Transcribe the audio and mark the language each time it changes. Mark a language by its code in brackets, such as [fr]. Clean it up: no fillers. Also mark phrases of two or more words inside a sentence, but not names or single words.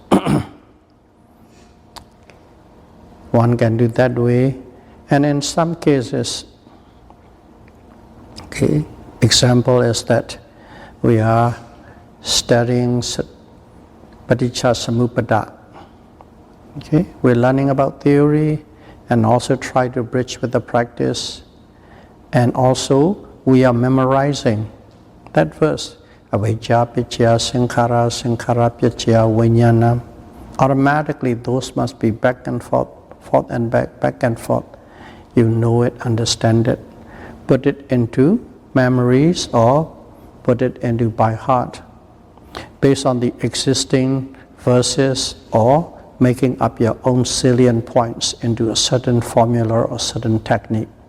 [en] One can do that way, and in some cases, okay, example is that we are studying Paticcasamuppada. Okay, we're learning about theory and also try to bridge with the practice, and also we are memorizing that verse. [pi] Avijja picchaya sankhara, sankhara picchaya vijnana. [en] Automatically those must be back and forth and back and forth. You know it, understand it, put it into memories or put it into by heart based on the existing verses, or making up your own salient points into a certain formula or certain technique.